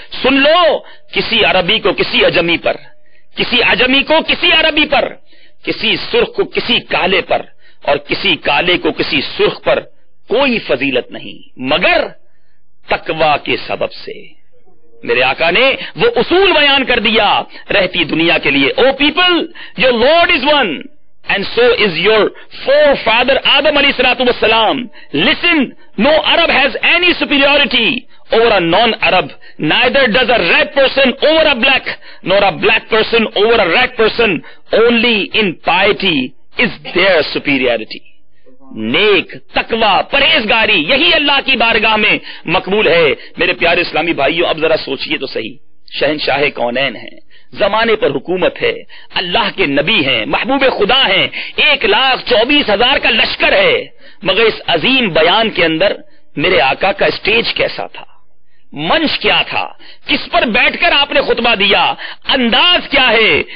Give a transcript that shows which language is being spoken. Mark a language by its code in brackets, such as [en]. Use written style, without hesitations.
[hi] सुन लो, किसी अरबी को किसी अजमी पर, किसी अजमी को किसी अरबी पर, किसी सुर्ख को किसी काले पर और किसी काले को किसी सुर्ख पर कोई फजीलत नहीं मगर तकवा के सबब से। मेरे आका ने वो उसूल बयान कर दिया रहती दुनिया के लिए। [en] O people, your lord is one and so is your forefather Adam alayhi salatu wassalam. Listen, no Arab has any superiority over a non-Arab. Neither does a red person over a black, nor a black person over a red person. Only in piety is there superiority. [hi] नेक, तकवा, परहेजगारी, यही अल्लाह की बारगाह में मकबूल है। मेरे प्यारे इस्लामी भाइयों, अब जरा सोचिए तो सही, शहनशाह कौनैन है, जमाने पर हुकूमत है, अल्लाह के नबी हैं, महबूब खुदा हैं, 1,24,000 का लश्कर है, मगर इस अजीम बयान के अंदर मेरे आका का स्टेज कैसा था, मंच क्या था, किस पर बैठकर आपने खुतबा दिया, अंदाज क्या है।